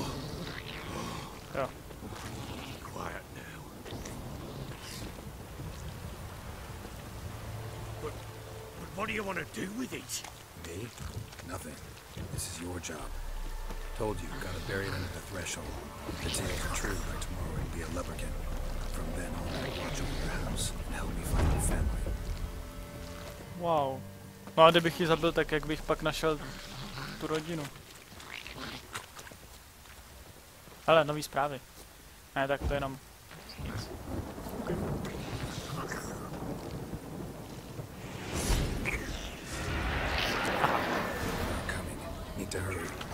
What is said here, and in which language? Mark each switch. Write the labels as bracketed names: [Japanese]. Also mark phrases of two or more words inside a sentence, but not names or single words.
[Czech] Jo. [English] Quiet now. But what do you want to do with it? Me? Nothing. This is your job. Told you, gotta bury it under the threshold. If the tales are true, by tomorrow it'll be a leprechaun. From then on, I'll watch over your house and help me find your family. Wow. [Czech] No a kdybych ji zabil, tak jak bych pak našel tu rodinu? Hele, nový zprávy. Ne, tak to jenom nic. [English] Need to hurry.